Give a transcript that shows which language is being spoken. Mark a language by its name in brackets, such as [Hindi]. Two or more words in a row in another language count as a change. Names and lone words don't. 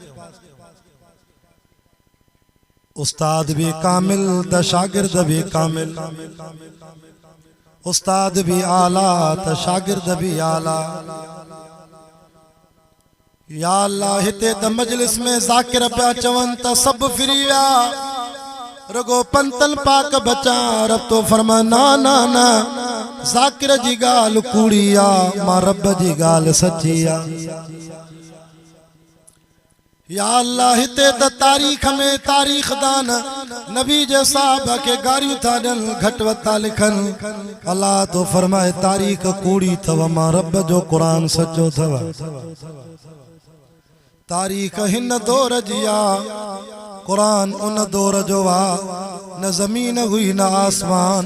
[Sindhi] उस्ताद भी कामिल त शागिर्द भी कामिल। उस्ताद भी आला त शागिर्द भी आला। या अल्लाह हिते त मजलिस में ज़ाकिर पिया चवन त सब फिरी विया रगो पंतन पाक बचा। रब तो फरमा ना ना ना ज़ाकिर जी गाल कूड़ी आ मां रब जी गाल सच्ची आ। या अल्लाह हिते त तारीख में तारीख दान नबी जे साहब के गारियूं था ॾियनि घटि वता लिखनि। अल्लाह तो फरमाए तारीख कूड़ी थव मां रब जो क़ुरान सचो थव। तारीख हिन दौर जी आ क़ुरान उन दौर जो आ। [Urdu] न ज़मीन हुई न आसमान।